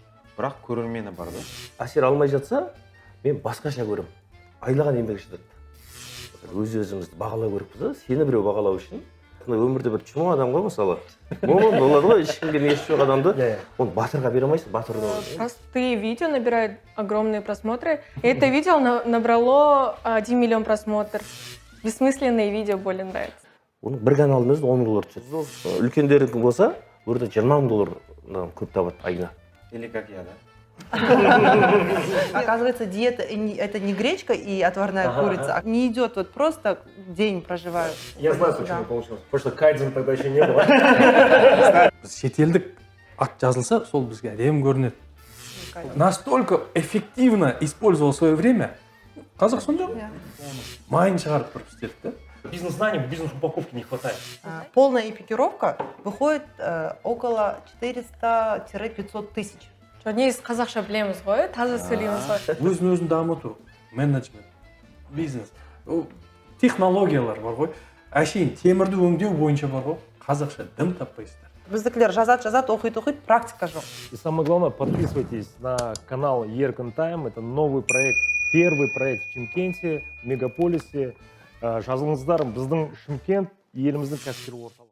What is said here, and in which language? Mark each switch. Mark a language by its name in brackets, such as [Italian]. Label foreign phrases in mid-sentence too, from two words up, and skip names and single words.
[Kazakh] Бірақ көрермені бар да. Әсер алмай жатса, мен басқаша көремін. Айлаған еңбек жатады. Өз-өзімізді бағалау керекпіз да. Сені біреу бағалау үшін. Өмірде бір чума адам ғой мысалы. Болады ғой, ешкімге несі жоқ адамды. Оны батырға бере алмайсың, батыр [Russian] Простые видео набирают огромные просмотры. И это видео набрало 1 миллион просмотров. Бессмысленные видео более нравятся. [Kazakh] Оның бір каналдың өзінде 10 мың доллар түседі. Үлкендердің болса, өрде 20 мың доллар көп табады айына. [Russian] Или как я, да? Оказывается, диета это не гречка и отварная курица, а не идет вот просто день проживают. Я знаю, почему получилось. Потому что кайдзен тогда еще не было. [Kazakh] Біз шетелдік ат жазылса, сол бізге әдемі көрінеді. [Russian] Настолько эффективно использовал свое время. [Kazakh] Қазақ сонда майын шығарып тұрып істедік да. [Russian] Бизнес-знаний, бизнес-упаковки не хватает. Полная экипировка выходит около 400-500 тысяч. [Kazakh] Негізі қазақша білеміз ғой, таза сөйлейміз ғой. Өзін дамыту, менеджмент, бизнес, технологиялар бар ғой. Әшейін темірді өңдеу бойынша бар ғой. Қазақша дым таппайсыздар. Біздікілер жазат, оқиды, практика жоқ. [Russian] И самое главное, подписывайтесь на канал Еркін Тайм. Это новый проект, первый проект в Чимкенте, в мегаполисе. [Kazakh] Жазылыңыздар, біздің Шымкент еліміздің кәсіпкер орталығы.